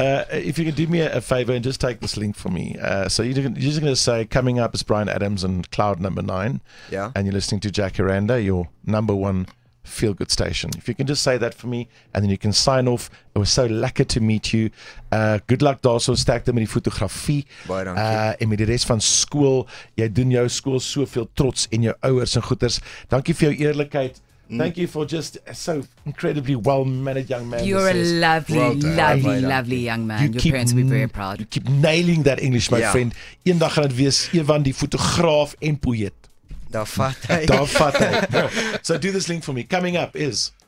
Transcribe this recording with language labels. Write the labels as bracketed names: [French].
[English] If you can do me a favor and just take this link for me. So you're just going to say, coming up is Brian Adams and Cloud number 9. Yeah. And you're listening to Jacaranda, your number 1 feel-good station. If you can just say that for me, and then you can sign off. It was so lekker to meet you. Good luck [Afrikaans] daarso, sterkte met die fotografie. Baie dankie. En met die res van skool. Jy doen jou skool soveel trots en jou ouers en goeders. Dankie vir jou eerlikheid. [English] Thank you for just so incredibly well-mannered young man. You're a lovely, Well done. lovely, lovely young man. Your parents will be very proud. You keep nailing that English, my [Afrikaans] Ja. friend. Eendag gaan dit wees Evan die fotograaf en poëet. Daar vat hy. Daar vat hy. [English] So do this link for me. Coming up is